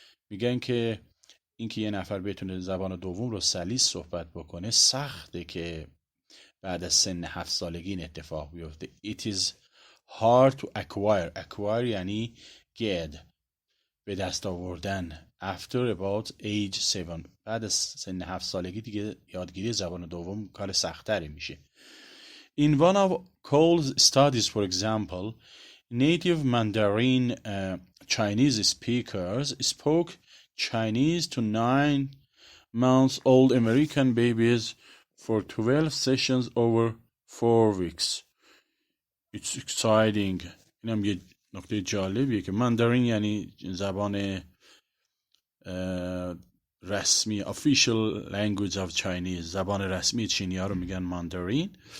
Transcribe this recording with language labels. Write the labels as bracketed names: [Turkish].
[Persian] میگن که اینکه یه نفر بتونه زبان دوم رو سلیس صحبت بکنه سخته که بعد از سن 7 سالگی این اتفاق بیفته. [English] It is hard to acquire [Persian] یعنی [English] get [Persian] به دست آوردن [English] after about age 7 [Persian] بعد از سن 7 سالگی دیگه یادگیری زبان دوم کار سخت‌تری میشه. [English] In one of Cole's studies, for example, native Mandarin Chinese speakers spoke Chinese to 9-month-old American babies for 12 sessions over 4 weeks. It's exciting. [Persian] اینم یه نکته جالبیه که ماندارین یعنی زبان رسمی [English] official language of Chinese [Persian] زبان رسمی چینی ها رو میگن ماندارین.